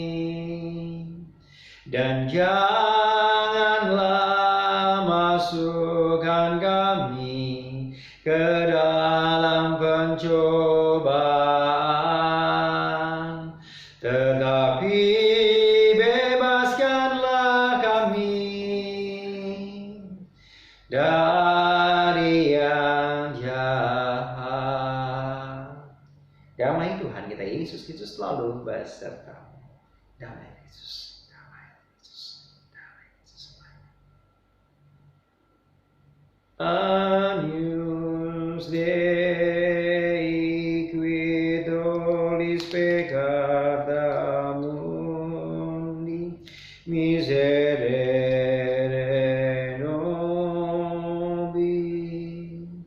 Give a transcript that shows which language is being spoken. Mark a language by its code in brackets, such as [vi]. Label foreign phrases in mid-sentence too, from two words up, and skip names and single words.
[id] Dan janganlah masukkan kami ke dalam pencobaan, tetapi bebaskanlah kami dari yang jahat. Damai Tuhan kita Yesus Kristus selalu beserta. Damai Yesus. [la] Agnus Dei qui tollis peccata mundi, miserere nobis.